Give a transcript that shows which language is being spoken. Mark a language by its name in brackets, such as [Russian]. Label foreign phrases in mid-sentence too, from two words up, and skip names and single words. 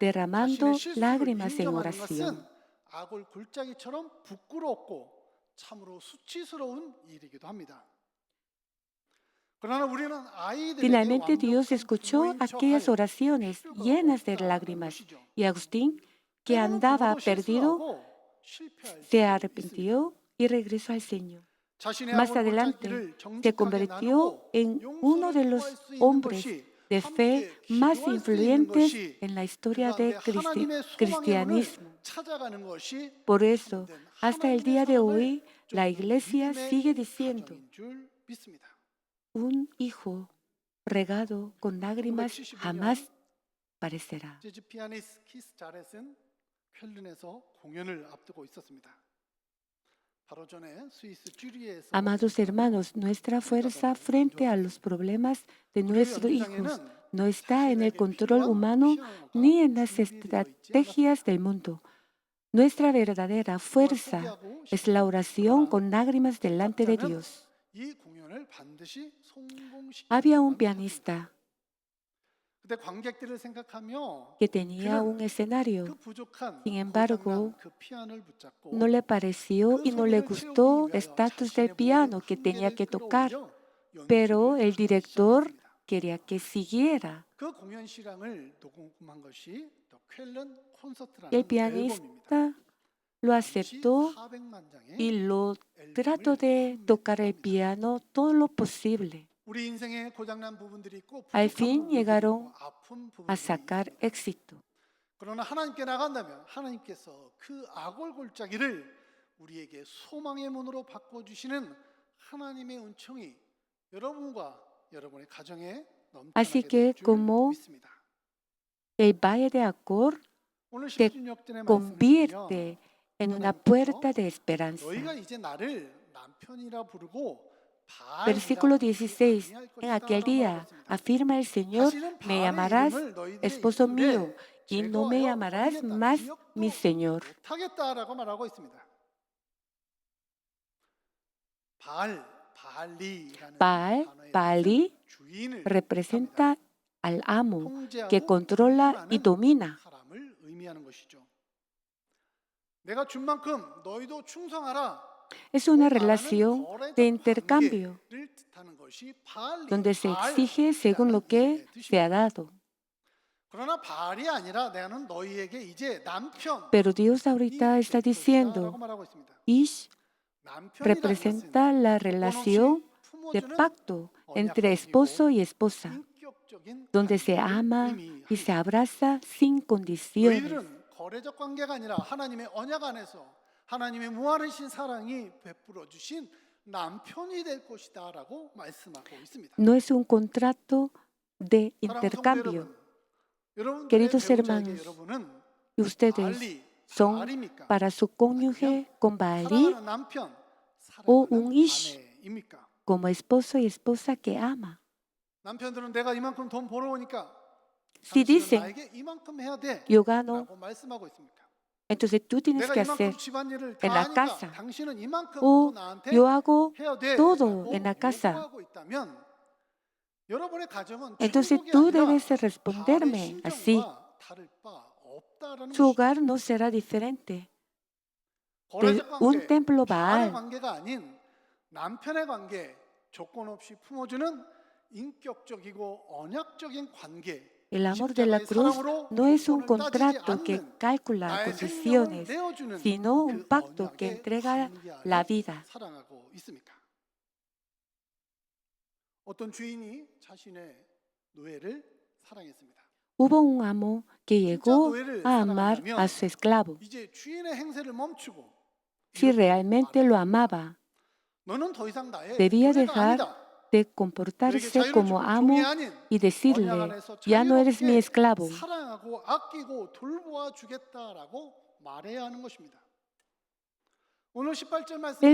[Spanish] derramando [Korean] 실수를 [Spanish] lágrimas en [Korean] 인정하는 것은 [Spanish] oración. [Korean] 아골골짜기처럼 부끄럽고 참으로 수치스러운 일이기도 합니다. 그러나 우리는 아이들에게 [Spanish] Finalmente Dios [Korean] 완벽한 [Spanish] escuchó [Korean] 부모인 [Spanish] aquellas [Korean] 척할 [Spanish] oraciones [Korean] 필요가 [Spanish] llenas de [Korean] 없다는 [Spanish] lágrimas [Korean] 것이죠. [Spanish] y Agustín, que [Korean] 때로는 [Spanish] andaba [Korean] 부모도 [Spanish] perdido, [Korean] 실수하고 실패할 [Spanish] se [Korean] 수도 있습니다. [Spanish] arrepintió y regresó al Señor. [Korean] 자신의 [Spanish] Más adelante [Korean] 아골골짜기를 [Spanish] se [Korean] 정직하게 [Spanish] convirtió [Korean] 나누고 [Spanish] en uno de [Korean] 용서를 구할 [Spanish] los [Korean] 수 있는 [Spanish] hombres [Korean] 것이 [Spanish] de fe [Korean] 함께 más 기도할 수 있는 [Spanish] influyentes [Korean] 것이 [Spanish] en la [Korean] 그 [Spanish] historia [Korean] 가운데 [Spanish] de [Korean] 하나님의 소망의 문을 [Spanish] cristianismo. [Korean] 찾아가는 것이 [Spanish] Por eso, [Korean] 참된 [Spanish] hasta el [Korean] 하나님의 [Spanish] día de [Korean] 사랑을 [Spanish] hoy, la [Korean] 쫓는 [Spanish] iglesia [Korean] 믿음의 [Spanish] sigue diciendo, [Korean] 가정인 줄 믿습니다. [Spanish] un hijo regado con lágrimas [Korean] 1975년 [Spanish] jamás parecerá. [Korean] 재즈 피아니스트 키스 자렛은 쾰른에서 공연을 앞두고 있었습니다. 바로 전에 스위스 쥐리히에서 [Spanish] Amados hermanos, nuestra fuerza frente a los problemas de nuestros hijos no está en el control humano ni en las estrategias del mundo. Nuestra verdadera fuerza es la oración con lágrimas delante de Dios. [Korean] 이 공연을 반드시 성공시키는 [Spanish] Había un [Korean] 것만 믿었습니다. [Spanish] pianista [Korean] 그때 관객들을 생각하며 [Spanish] que tenía un [Korean] 그는 그 [Spanish] escenario. [Korean] 부족한 [Spanish] Sin embargo, [Korean] 고장난 그 피아노를 붙잡고 [Spanish] no le pareció [Korean] 그 [Spanish] y no le [Korean] 소리를 [Spanish] gustó [Korean] 채우기 [Spanish] el [Korean] 위하여 [Spanish] estatus del [Korean] 자신의 [Spanish] piano [Korean] 모든 [Spanish] que tenía [Korean] 한계를 [Spanish] que tocar, [Korean] 끌어올려 [Spanish] pero [Korean] 연주를 [Spanish] el [Korean] 하기 [Spanish] director [Korean] 시작했습니다. [Spanish] quería que siguiera. [Korean] 그 공연 실황을 녹음한 것이 더 쾰른 [Spanish] El [Korean] 콘서트라는 앨범입니다. [Spanish] pianista lo aceptó [Korean] 400만 장의 [Spanish] y lo trató [Korean] 앨범을 [Spanish] de tocar el [Korean] 판매했다고 합니다. [Spanish] piano todo lo posible. [Korean] 우리 인생에 고장난 부분들이 있고 [Spanish] Al [Korean] 부족한 [Spanish] fin [Korean] 부분들이 [Spanish] llegaron [Korean] 있고 아픈 [Spanish] a [Korean] 부분들이 [Spanish] sacar [Korean] 있습니다. [Spanish] éxito. [Korean] 그러나 하나님께 나간다면 하나님께서 그 아골골짜기를 우리에게 소망의 문으로 바꿔주시는 하나님의 은총이 여러분과 여러분의 가정에 [Spanish] Así [Korean] 넘쳐나게 [Spanish] que [Korean] 될 줄 [Spanish] como [Korean] 믿습니다. [Spanish] el valle de Acor [Korean] 오늘 [Spanish] te [Korean] 10주년전의 말씀을 [Spanish] convierte en una puerta de [Korean] 너희가 [Spanish] esperanza. [Korean] 이제 나를 남편이라 부르고 [Spanish] Versículo [Korean] 바알이라 부르지 [Spanish] 16. [Korean] 아니할 [Spanish] En [Korean] 것이다 [Spanish] aquel [Korean] 라고 [Spanish] día, [Korean] 말하고 있습니다. [Spanish] afirma el Señor, [Korean] 다시는 [Spanish] me [Korean] 바알의 [Spanish] llamarás [Korean] 이름을 너희들의 [Spanish] esposo mío [Korean] 입술에 [Spanish] y no me [Korean] 제거하여 [Spanish] llamarás [Korean] 버리겠다. [Spanish] más [Korean] 기억도 [Spanish] mi Señor. [Korean] 못하겠다라고 말하고 있습니다. 바알리라는 [Spanish] Baal, [Korean] 단어의 [Spanish] Baali, [Korean] 뜻은 주인을 [Spanish] representa al amo [Korean] 통제하고 [Spanish] que controla y [Korean] 분류하는 [Spanish] domina. [Korean] 사람을 의미하는 것이죠. 내가 준 만큼 너희도 충성하라. [Spanish] Es una relación de intercambio [Korean] 관계를 뜻하는 것이 바알리, [Spanish] donde se exige [Korean] 바알이라는 [Spanish] según lo que [Korean] 이름의 [Spanish] se [Korean] 뜻입니다. [Spanish] ha dado. [Korean] 그러나 바알이 아니라 나는 너희에게 이제 남편 [Spanish] Pero Dios ahorita está diciendo, [Korean] 라고 말하고 있습니다. [Spanish] Ish [Korean] 남편이라는 [Spanish] representa [Korean] 것은 [Spanish] la [Korean] 조건 [Spanish] relación [Korean] 없이 [Spanish] de [Korean] 품어주는 [Spanish] pacto entre esposo y esposa, [Korean] 인격적인 [Spanish] donde se [Korean] 관계를 [Spanish] ama y se [Korean] 의미합니다. [Spanish] abraza sin condiciones. [Korean] 너희들은 거래적 관계가 아니라 하나님의 언약 안에서 하나님의 무한하신 사랑이 베풀어 주신 남편이 될 것이다라고 말씀하고 있습니다. [Spanish] No es un contrato de [Korean] 사랑하는 성도 [Spanish] intercambio. [Korean] 여러분, [Spanish] Queridos [Korean] 배우자에게 [Spanish] hermanos, [Korean] 여러분은 [Spanish] Y ustedes [Korean] 바알리, [Spanish] son [Korean] 바알입니까? [Spanish] para su cónyuge con Baalí [Korean] 사랑하는 남편, [Spanish] o [Korean] 사랑하는 [Spanish] un ish [Korean] 아내입니까? [Spanish] como esposo y esposa que ama. [Korean] 남편들은 내가 이만큼 돈 벌어오니까 [Spanish] Si [Korean] 당신은 [Spanish] dicen, [Korean] 나에게 이만큼 해야 돼 [Spanish] yo gano, [Korean] 라고 말씀하고 있습니까? [Spanish] entonces tú tienes [Korean] 내가 [Spanish] que [Korean] 이만큼 [Spanish] hacer [Korean] 집안일을 [Spanish] en [Korean] 다 [Spanish] la [Korean] 하니까 [Spanish] casa, [Korean] 당신은 이만큼 [Spanish] o [Korean] 또 나한테 [Spanish] yo hago [Korean] 해야 돼 [Spanish] todo [Korean] 라고 [Spanish] en la casa. [Korean] 요구하고 있다면 여러분의 가정은 [Spanish] Entonces [Korean] 천국이 [Spanish] tú [Korean] 아니라 [Spanish] debes [Korean] 바알의 [Spanish] responderme así. [Korean] 심정과 다를 바 없다라는 [Spanish] Su [Korean] 것이죠. [Spanish] hogar no será diferente de [Korean] 거래적 [Spanish] un [Korean] 관계, [Spanish] templo [Korean] 바알의 [Spanish] Baal. [Korean] 관계가 아닌 남편의 관계, 조건 없이 품어주는 인격적이고 언약적인 관계, [Spanish] El amor de la [Korean] 십자가의 [Spanish] cruz [Korean] 사랑으로 [Spanish] no es un [Korean] 조건을 따지지 [Spanish] contrato que [Korean] 않는 [Spanish] calcula [Korean] 나의 생명을 [Spanish] condiciones, [Korean] 내어주는 [Spanish] sino un [Korean] 그 [Spanish] pacto que [Korean] 언약의 [Spanish] entrega [Korean] 관계 [Spanish] la [Korean] 안에 [Spanish] vida. [Korean] 사랑하고 있습니까? 어떤 주인이 자신의 노예를 사랑했습니다. [Spanish] Hubo un amo que llegó a amar a su esclavo. [Korean] 이제 주인의 행세를 멈추고 [Spanish] Si [Korean] 이렇게 [Spanish] realmente lo [Korean] 말했습니다. [Spanish] amaba, [Korean] 너는 더 이상 나의 [Spanish] debía [Korean] 노예가 [Spanish] dejar [Korean] 아니다. [Spanish] de [Korean] 너에게 [Spanish] comportarse [Korean] 자유를 [Spanish] como [Korean] 주고 [Spanish] amo [Korean] 종이 아닌 [Spanish] y [Korean] 언약 [Spanish] decirle, [Korean] 안에서 [Spanish] ya no eres mi [Korean] 자유롭게 [Spanish] esclavo. [Korean] 사랑하고 아끼고 돌보아 주겠다라고 말해야 하는 것입니다. 오늘 18절 말씀